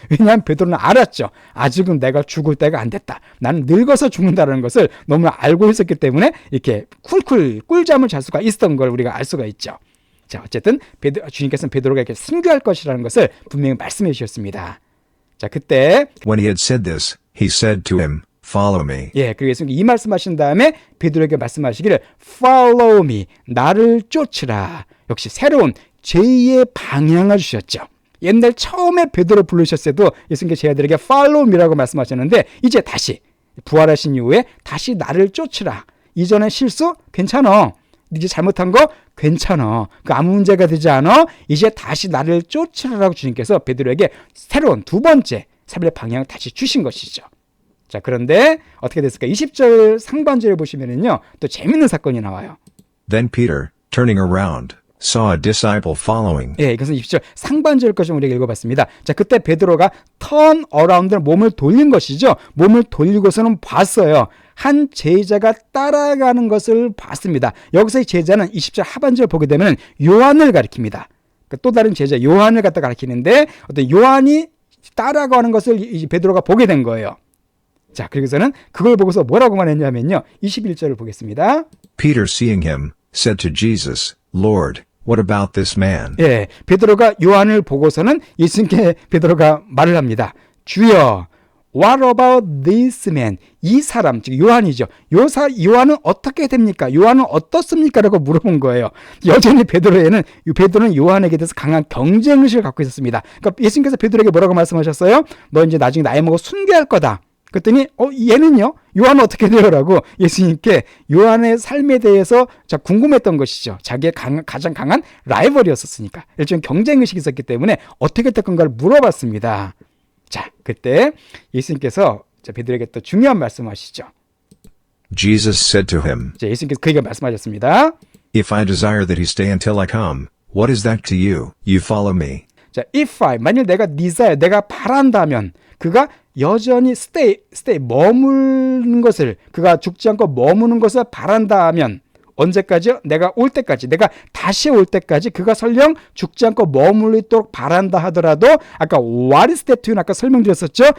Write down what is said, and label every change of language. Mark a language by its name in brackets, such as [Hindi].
[Korean] 왜냐하면 베드로는 알았죠. 아직은 내가 죽을 때가 안 됐다. 나는 늙어서 죽는다는 것을 너무 알고 있었기 때문에 이렇게 쿨쿨 꿀잠을 잘 수가 있었던 걸 우리가 알 수가 있죠. 자, 어쨌든 주님께서는 베드로가 이렇게 순교할 것이라는 것을 분명히 말씀해 주셨습니다. 자, 그때 [English] When he had said this, he said to him, Follow me. [Korean] 예, 그리고 예수님이 이 말씀하신 다음에 베드로에게 말씀하시기를 [English] Follow me, [Korean] 나를 쫓으라. 역시 새로운 제2의 방향을 주셨죠. 옛날 처음에 베드로 부르셨을 때도 예수님께서 제 아들에게 [English] Follow me [Korean] 라고 말씀하셨는데 이제 다시 부활하신 이후에 다시 나를 쫓으라. 이전의 실수 괜찮아. 이제 잘못한 거 괜찮아. 그 아무 문제가 되지 않아. 이제 다시 나를 쫓으라라고 주님께서 베드로에게 새로운 두 번째 삶의 방향을 다시 주신 것이죠. 자, 그런데 어떻게 됐을까? 20절 상반절에 보시면은요, 또 재밌는 사건이 나와요. [English] Then Peter, turning around, saw a disciple following. [Korean] 예, 이것은 20절 상반절까지 우리가 읽어봤습니다. 자, 그때 베드로가 turn around, 몸을 돌린 것이죠. 몸을 돌리고서는 봤어요. 한 제자가 따라가는 것을 봤습니다. 여기서 이 제자는 20절 하반절 보게 되면 요한을 가리킵니다. 또 다른 제자 요한을 갖다 가리키는데 어떤 요한이 따라가는 것을 베드로가 보게 된 거예요. 자, 그리고서는 그걸 보고서 뭐라고 말했냐면요. 21절을 보겠습니다. [English] Peter, seeing him, said to Jesus, Lord, what about this man? [Korean] 예, 베드로가 요한을 보고서는 예수님께 베드로가 말을 합니다. [English] 주여, what about this man? [Korean] 이 사람, 즉 요한이죠. 요한은 어떻게 됩니까? 요한은 어떻습니까? 라고 물어본 거예요. 여전히 베드로는 요한에게 대해서 강한 경쟁의식을 갖고 있었습니다. 그러니까 예수님께서 베드로에게 뭐라고 말씀하셨어요? 너 이제 나중에 나이 먹어 순교할 거다. 그랬더니 얘는요? 요한은 어떻게 돼요? 라고 예수님께 요한의 삶에 대해서 궁금했던 것이죠. 자기의 가장 강한 라이벌이었으니까. 일종의 경쟁의식이 있었기 때문에 어떻게 될 건가를 물어봤습니다. 자, 그때 예수님께서 베드로에게 또 중요한 말씀하시죠. [English] Jesus said to him, [Korean] 자, 예수님께서 그에게 말씀하셨습니다. [English] If I desire that he stay until I come, what is that to you? You follow me. [Korean] 자, if I, 만일 내가 desire, 내가 바란다면 그가 여전히 stay 머무는 것을, 그가 죽지 않고 머무는 것을 바란다면 언제까지요? 내가 올 때까지, 내가 다시 올 때까지 그가 설령 죽지 않고 머물리도록 바란다 하더라도 아까 [English] what is that to you? [Korean] 아까 설명드렸었죠?